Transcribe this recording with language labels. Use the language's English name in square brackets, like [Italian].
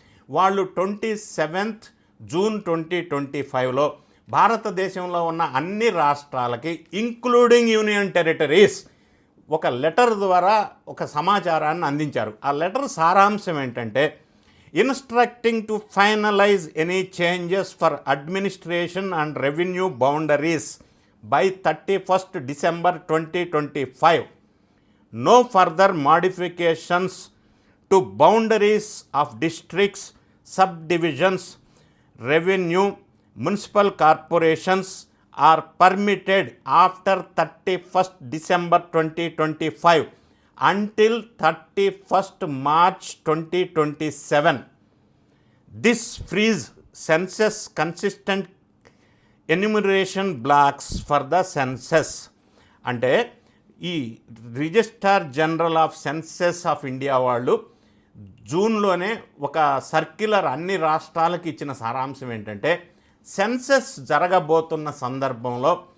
[Telugu] వాళ్ళు 27th June 2025లో భారతదేశంలో ఉన్న అన్ని రాష్ట్రాలకి [English] including union territories [Telugu] ఒక లెటర్ ద్వారా ఒక సమాచారాన్ని అందించారు. ఆ లెటర్ సారాంశం ఏంటంటే, [English] Instructing to finalise any changes for administration and revenue boundaries by 31st December 2025. No further modifications to boundaries of districts, subdivisions, revenue, municipal corporations are permitted after 31st December 2025 until 31st March 2027. This frees census consistent enumeration blocks for the census. [Telugu] అంటే ఈ registrar general of census of India వాళ్ళు జూన్లోనే ఒక circular అన్ని రాష్ట్రాలకు ఇచ్చిన సారాంశం ఏంటంటే, census జరగబోతున్న సందర్భంలో